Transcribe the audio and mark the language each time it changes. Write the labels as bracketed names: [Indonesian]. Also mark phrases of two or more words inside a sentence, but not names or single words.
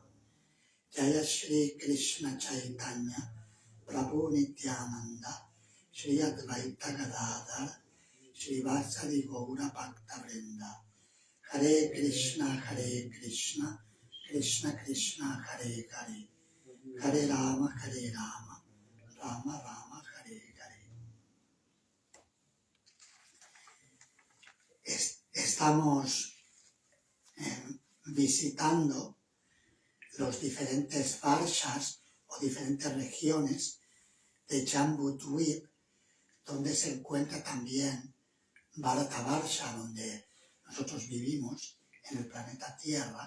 [Sanskrit] Jaya Shri Krishna Chaitanya Prabhu Nityananda Shri Advaita Gadadhar Shri Vasari Gaura Bhakta Vrinda. Hare Krishna Krishna Krishna Hare Hare, Hare Rama Rama Rama Hare Hare. [Spanish] Estamos visitando los diferentes varshas o diferentes regiones de Jambudvip, donde se encuentra también Bharatavarsha, donde nosotros vivimos en el planeta Tierra.